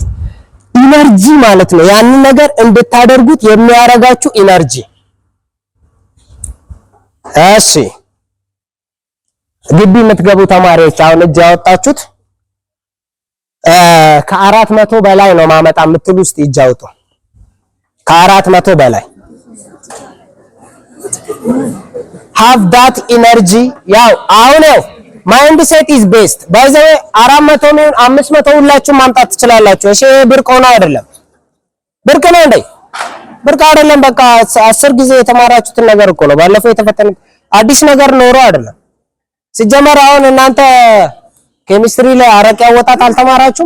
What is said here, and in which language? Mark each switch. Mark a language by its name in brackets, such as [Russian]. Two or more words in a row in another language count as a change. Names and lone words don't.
[Amharic] ኢነርጂ ማለት ነው። ያንን ነገር እንድታደርጉት የሚያረጋችሁ ኢነርጂ። እሺ ግቢ የምትገቡ ተማሪዎች አሁን እጅ ያወጣችሁት ከ400 በላይ ነው ማመጣ የምትሉ ውስጥ እጅ አውጡ። ከ400 በላይ [English] have that energy። [Amharic] ያው አሁን [English] mind set is best by the way [Amharic] 400 ነው 500 ሁላችሁም ማምጣት ትችላላችሁ። እሺ ብርቅ ሆነ አይደለም። ብርቅ ነው እንዴ? ብርቅ አይደለም። በቃ 10 ጊዜ የተማራችሁትን ነገር እኮ ነው። ባለፈው የተፈተነ አዲስ ነገር ኖሮ አይደለም። ሲጀመር አሁን እናንተ ኬሚስትሪ ላይ አረቄ አወጣጥ አልተማራችሁም?